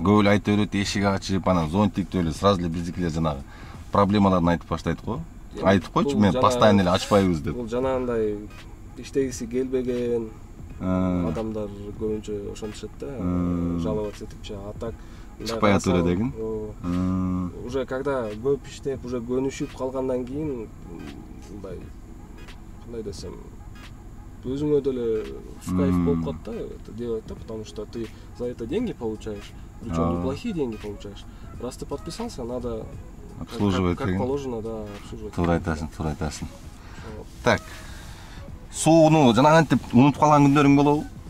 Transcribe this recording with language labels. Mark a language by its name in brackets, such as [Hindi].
[Kyrgyz] Көп эле айтып берет, эшик ачып, анан зонтикти эле сразу эле биздикилер жанагы проблемаларын айтып баштайт го. Айтып койчу, мен постоянно эле ачпайбыз деп. Бул жанагындай иштегиси келбеген адамдар көбүнчө ошентишет да, [Russian] жаловаться [Kyrgyz] этипчи. [Russian] А так [Kyrgyz] чыкпай атып эле [Russian] уже когда [Kyrgyz] көп иштеп, [Russian] уже [Kyrgyz] көнүшүп калгандан кийин мындай кандай десем, өзүңө деле [Russian] в кайф [Kyrgyz] болуп калат [Russian] да, это делать, да, потому что ты за это деньги получаешь, причем неплохие деньги получаешь. Раз ты подписался, надо обслуживать, как положено, да, обслуживать. [Kyrgyz] Туура айтасың. Так, сууну жанагынтип унутуп калган күндөрүң болобу?